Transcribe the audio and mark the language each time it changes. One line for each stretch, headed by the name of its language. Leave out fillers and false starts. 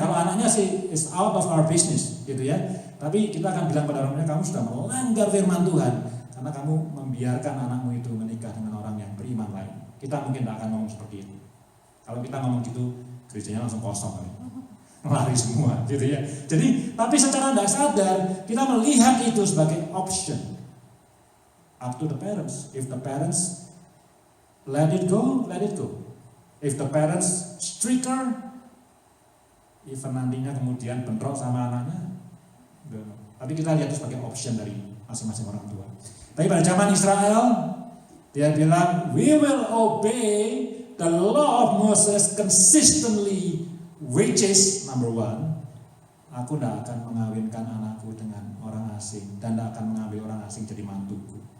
Indonesian: Kalau anaknya sih
English: is out of our business,
Indonesian: gitu ya. Tapi kita akan bilang pada orangnya, kamu sudah melanggar firman Tuhan karena kamu membiarkan anakmu itu menikah dengan orang yang beriman lain. Kita mungkin tidak akan ngomong seperti itu. Kalau kita ngomong gitu, gerejanya langsung kosong kali. Lari semua, gitu ya. Jadi, tapi secara tidak sadar kita melihat itu sebagai option.
English: Up to the parents. If the parents let it go, let it go. If the parents stricter, even
Indonesian: nantinya kemudian bentrok sama anaknya, tapi kita lihat itu sebagai option dari masing-masing orang tua. Tapi pada zaman Israel, dia bilang,
English: we will obey the law of Moses consistently, which is number one,
Indonesian: aku tidak akan mengawinkan anakku dengan orang asing dan tidak akan mengambil orang asing jadi mantuku.